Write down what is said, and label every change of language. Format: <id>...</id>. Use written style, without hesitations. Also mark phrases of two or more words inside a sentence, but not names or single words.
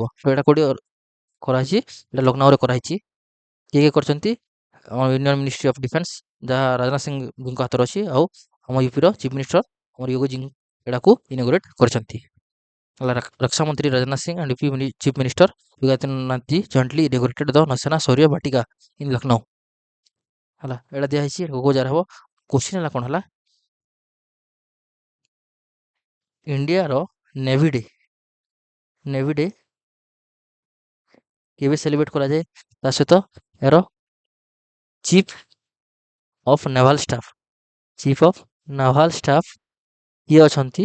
<or>ତ ଏଇଟା କୋଉଠି କରାହେଇଛି? ଏଇଟା ଲକ୍ଷ୍ନୌରେ କରାହେଇଛି। କିଏ କରିଛନ୍ତି? ଆମ ୟୁନିୟନ ମିନିଷ୍ଟ୍ରି ଅଫ୍ ଡିଫେନ୍ସ, ଯାହା ରାଜନାଥ ସିଂଙ୍କ ହାତରେ ଅଛି, ଆଉ ଆମ ୟୁପିର</or> <en>Chief Minister</en> <or>ଆମର ୟୋଗୀ ଜି ଏଟାକୁ ଇନୋଗ୍ରେଟ୍ କରିଛନ୍ତି ହେଲା। ରକ୍ଷା ମନ୍ତ୍ରୀ ରାଜନାଥ ସିଂ</or> <en>and UP Chief Minister</en> <or>योगी आदित्यनाथ जी</or> <en>jointly inaugurated the</en> <or>ନୌସେନା ଶୌର୍ଯ୍ୟ ବାଟିକା ଇନ୍ ଲକ୍ଷ୍ନୌ ହେଲା। ଏଇଟା ଦିଆହେଇଛି। କୋଉ ଜାଗାରେ ହବ? କ୍ୱେଶ୍ଚିନ୍ ହେଲା କ'ଣ ହେଲା? ଇଣ୍ଡିଆର ନେଭି ଡେ କେବେ ସେଲିବ୍ରେଟ୍ କରାଯାଏ? ତା ସହିତ ଏହାର</or> <en>Chief of Naval Staff</en> <or>କିଏ ଅଛନ୍ତି?</or>